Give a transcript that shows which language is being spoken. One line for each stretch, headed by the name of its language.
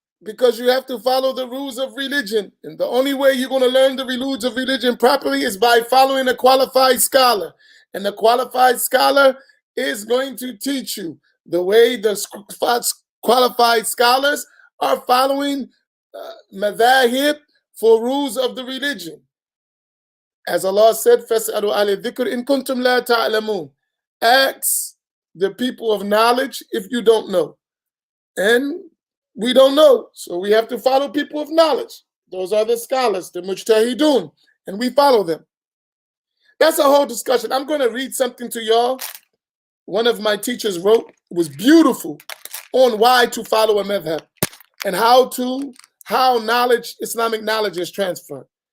English: Because you have to follow the rules of religion. And the only way you're going to learn the rules of religion properly is by following a qualified scholar. And the qualified scholar is going to teach you the way the qualified scholars are following madhahib for rules of the religion. As Allah said,
Arabic: فَاسْأَلُوا أَهْلَ الذِّكْرِ إِن كُنتُمْ لَا تَعْلَمُونَ.
English: Ask the people of knowledge if you don't know. And we don't know, so we have to follow people of knowledge. Those are the scholars, the mujtahidun, and we follow them. That's a whole discussion. I'm going to read something to y'all. One of my teachers wrote, it was beautiful, on why to follow a madhab and how knowledge, Islamic knowledge is transferred.